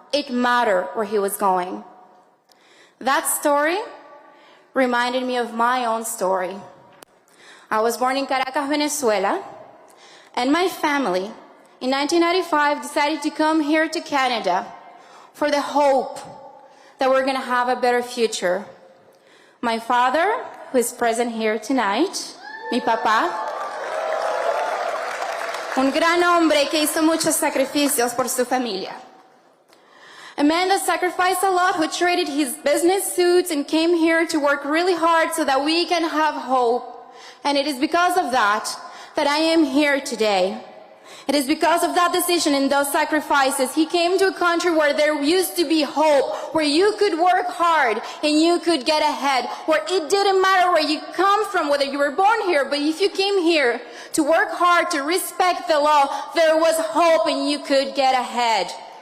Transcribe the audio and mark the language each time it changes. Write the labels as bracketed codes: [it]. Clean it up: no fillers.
[en] It mattered where he was going. That story reminded me of my own story. I was born in Caracas, Venezuela, and my family in 1995 decided to come here to Canada for the hope that we're going to have a better future. My father, who is present here tonight, [es] mi papá, un gran hombre que hizo muchos sacrificios por su familia. [en] A man that sacrificed a lot, who traded his business suits and came here to work really hard so that we can have hope. And it is because of that that I am here today. It is because of that decision and those sacrifices. He came to a country where there used to be hope, where you could work hard and you could get ahead, where it didn't matter where you come from, whether you were born here, but if you came here to work hard, to respect the law, there was hope and you could get ahead.